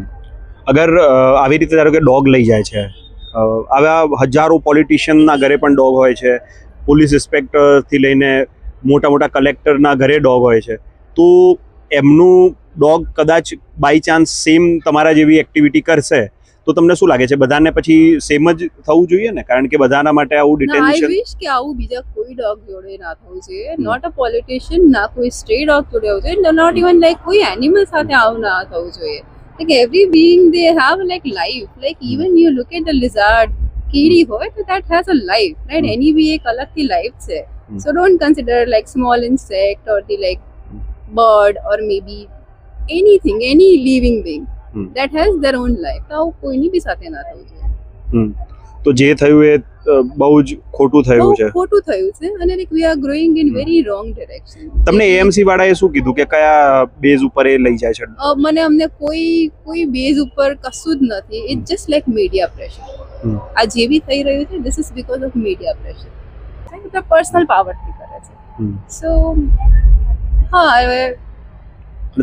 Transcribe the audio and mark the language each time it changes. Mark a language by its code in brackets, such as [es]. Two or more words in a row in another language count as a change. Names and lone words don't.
[gu] અગર આવી રીતે ધારો કે ડોગ લઈ જાય છે, આવા હજારો પોલિટિશિયનના ઘરે પણ ડોગ હોય છે, પોલીસ ઇન્સ્પેક્ટરથી લઈને મોટા મોટા કલેક્ટરના ઘરે ડોગ હોય છે, તો એમનું ડોગ કદાચ [en] by chance [gu] સેમ તમારા જેવી એક્ટિવિટી કરશે તો તમને શું લાગે છે, બધાને પછી સેમ જ થવું જોઈએ ને? કારણ કે બધાના માટે આવું ના, આઈ ડિટેન્શન. વિશ કે આવું બીજા કોઈ ડોગ જોડે ના થવું જોઈએ. [en] not a politician, [gu] ના કોઈ સ્ટ્રે ડોગ જોડે હોવું જોઈએ, [en] not even like [gu] કોઈ એનિમલ સાથે આવું ના થવું જોઈએ. [en] Like every being, they have like life. Like even you look at the lizard, [gu] કીડી હોય તો [en] that has a life, right? [gu] એની બી એક અલગથી લાઈફ છે. [en] So don't consider like small insect or the like bird or maybe anything, any living being that has their own life. [gu] તો આવું કોઈની બી સાથે ના થવું જોઈએ. તો જે થયું એ બહુ જ ખોટું થયું છે. બહુ ખોટું થયું છે અને [en] like we are growing in very wrong direction. [gu] તમને એએમસી વાળાએ શું કીધું કે કયા બેઝ ઉપર એ લઈ જાય છે? અમને કોઈ બેઝ ઉપર કશું જ નથી. [en] it's just like media pressure. [gu] આ જે બી થઈ રહ્યું છે [en] this is because of media pressure. [gu] એટલે પર્સનલ પાવરથી કરે છે. સો હા, હવે